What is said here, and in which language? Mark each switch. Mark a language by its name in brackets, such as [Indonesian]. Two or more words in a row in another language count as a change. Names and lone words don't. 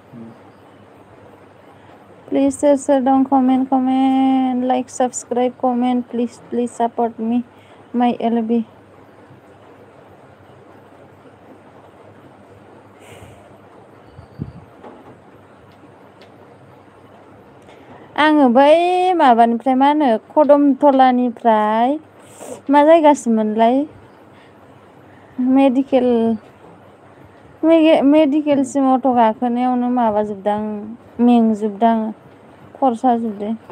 [English] Please sir don't comment, like, subscribe, comment, please support me, my LB. [Bodo] आङो बै माबानिफ्राय मा होनो खदमथलानिफ्राय मा जायगासिममोनलाय मेडिकेलसिम अट' गाखोनायावनो माबाजोबदां मेंजोबदां खरसा जोबदे